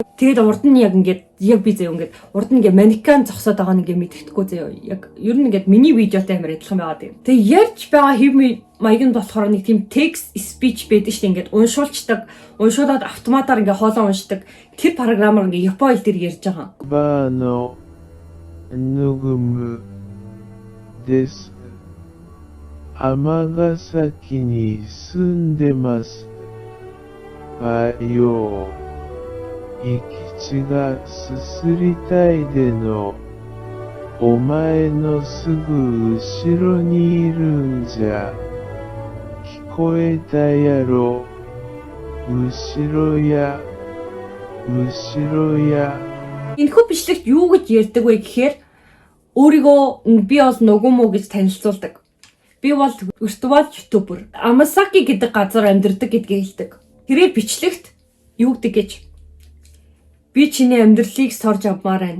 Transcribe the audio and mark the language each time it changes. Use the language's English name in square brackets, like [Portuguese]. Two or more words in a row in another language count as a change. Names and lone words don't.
[Mongolian] Тэгээд урд нь яг ингээд би зөө ингээд урд нь ингээд манекен зогсоод байгаа нэг мэддэхгүй зөө яг ер нь ингээд миний видеотой амар адилхан байгаа тийм. Тэгээд ярьж байгаа хэв маяг нь болохоор нэг тийм [English] text speech [Mongolian] байдаг шүү дээ ингээд уншуулцдаг. Уншуулад автоматар ингээд хоолоо уншдаг. Тэр програмаар ингээд япон хэл дээр ярьж байгаа. [Japanese] Бано нүгүм дэс Amagasakiに住んでます。よ。行き地がすすりたいでの。お前のすぐ後ろにいるんじゃ。聞こえたやろ。後ろや。後ろや。 [Mongolian] Энэхүү бичлэгт юу гэж ярьдаг вэ гэхээр өөрийгөө би бол нүгүмө гэж танилцуулдаг. Би бол виртуал ютубер. Амасаки гэдэг газар амьдардаг гэдгийг хэлдэг. Тэрээр бичлэгт юу гэдэг гэж би чиний амьдралыг сорж авмаар байна.